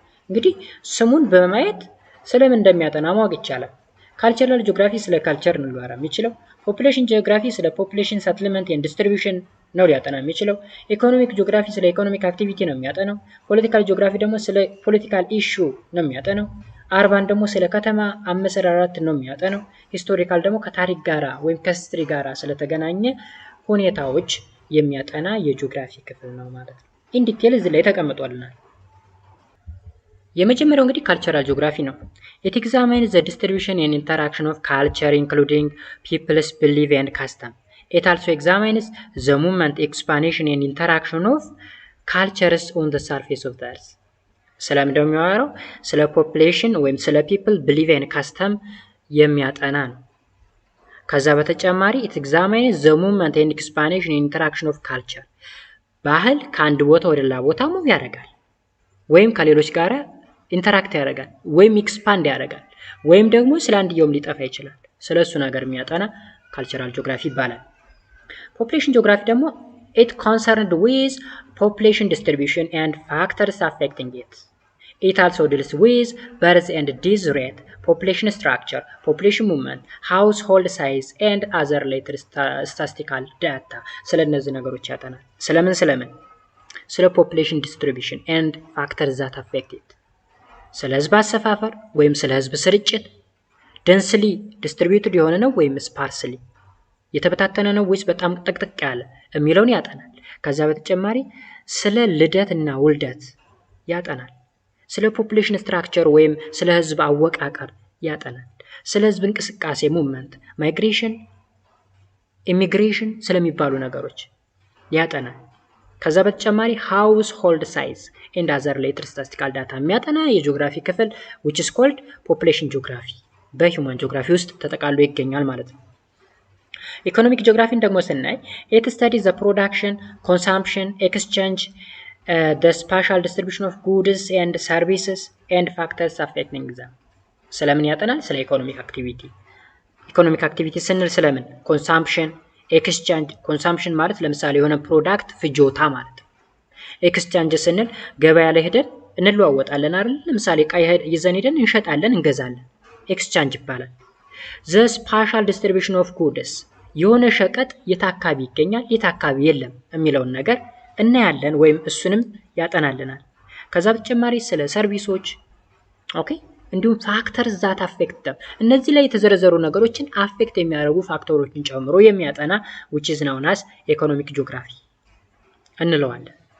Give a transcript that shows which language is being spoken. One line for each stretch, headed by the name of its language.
Amharic: እንግዲህ ስሙን በማየት ስለምን እንደሚያጠና ማወቅ ይቻላል። ካልቸራል ጂኦግራፊ ስለ ካልቸር ነው ሊያወራ የሚችለው። ፖፑሌሽን ጂኦግራፊ ስለ ፖፑሌሽን ሰትልመንት ኤንድ ዲስትሪቢዩሽን ነው ሊያጠና የሚችለው። ኢኮኖሚክ ጂኦግራፊ ስለ ኢኮኖሚክ አክቲቪቲ ነው የሚያጠናው። ፖለቲካል ጂኦግራፊ ደግሞ ስለ ፖለቲካል ኢሹ ነው የሚያጠናው። አርባን ደግሞ ስለ ከተማ አመሰራረት ነው የሚያጠናው። ሂስቶሪካል ደግሞ ከታሪክ ጋራ ወይም ከሂስትሪ ጋራ ስለተገናኘ ሁኔታዎች የሚያጠና የጂኦግራፊ ክፍል ነው ማለት ነው። ኢን ዲቴል እዚህ ላይ ተቀምጧልናል። የመጀመሪያው እንግዲህ ካልቸራል ጂኦግራፊ ነው።
English: It examines the distribution and interaction of culture including people's belief and custom. It also examines the movement, expansion and interaction of cultures on the surface of the earth.
Amharic: ስለምን እንደሚያወራው ስለ ፖፑሌሽን ወይም ስለ ፒፕል ቢሊቭ ኤንድ ካስተም የሚያጠና ነው። ከዛ በተጨማሪ
English: it examines the movement and expansion and interaction of culture.
Amharic: ባህል ከአንድ ቦታ ወደ ሌላ ቦታ ሙቭ ያደርጋል ወይም ከሌሎች ጋር ኢንተራክት ያደርጋል ወይም ኤክስፓንድ ያደርጋል ወይም ደግሞ ስለ አንድየውም ሊጠፋ ይችላል። ስለሱ ነገር የሚያጠና ካልቸራል ጂኦግራፊ ይባላል። ፖፑሌሽን ጂኦግራፊ ደግሞ
English: it concerned with population distribution and factors affecting it. It also deals with birth and death rate, population structure, population movement, household size and other related statistical data.
Amharic: ስለነዚህ ነገሮች ያጠናል። ስለምን ስለ
English: population distribution and factors that affect it.
Amharic: ስለ ህዝብ አሰፋፈር ወይም ስለ ህዝብ ስርጭት
English: densely distributed
Amharic: የሆነ ነው ወይም sparsely የተበታተነ ነው ወይስ በጣም ጥቅጥቅ ያለ የሚለውን ያጠናል። ከዛ በተጨማሪ ስለ ልደትና ውልደት ያጠናል። ስለ ፖፑሌሽን ስትራክቸር ወይም ስለ ህዝብ አወቃቀር ያጠናል። ስለ ህዝብ እንቅስቃሴ ሙቭመንት፣ ማይግሬሽን፣ ኢሚግሬሽን ስለሚባሉ ነገሮች ያጠናል። ከዛ በተጨማሪ ሃውስ ሆልድ ሳይዝ ኤንድ አዘር ሪሌትድ ስታቲስቲካል ዳታ የሚያጠና የጂኦግራፊ ክፍል
English: which is called population geography
Amharic: በሂውማን ጂኦግራፊ ውስጥ ተጠቃሎ ይገኛል ማለት ነው። ኢኮኖሚክ ጂኦግራፊን ደግሞ ስናይ
English: it studies the production, consumption, exchange, the spatial distribution of goods and services and factors affecting them.
Amharic: ስለምን ያጠናል? ስለ ኢኮኖሚክ አክቲቪቲ። ኢኮኖሚክ አክቲቪቲ ስንል ስለምን? ኮንሳምፕሽን፣ ኤክስቼንጅ። ኮንሳምፕሽን ማለት ለምሳሌ የሆነ ፕሮዳክት ፍጆታ ማለት ነው። ኤክስቼንጅ ስንል ገበያ ላይ ሄደን እንለዋወጣለን አይደል? ለምሳሌ ዕቃ ይዘን ሄደን እንሸጣለን፣ እንገዛለን። ኤክስቼንጅ ይባላል።
English: the spatial distribution of goods
Amharic: የሆነ ሸቀጥ የት አካባቢ ይገኛል፣ የት አካባቢ የለም የሚለውን ነገር እናያለን ወይም እሱንም ያጠናልናል። ከዛ በተጨማሪ ስለ ሰርቪሶች ኦኬ እንዲሁም ፋክተርስ ዛት አፌክት them እነዚህ ላይ የተዘረዘሩ ነገሮችን አፌክት የሚያደርጉ ፋክተሮችን ጨምሮ የሚያጠና
English: which is known as economic geography
Amharic: እንለዋለን።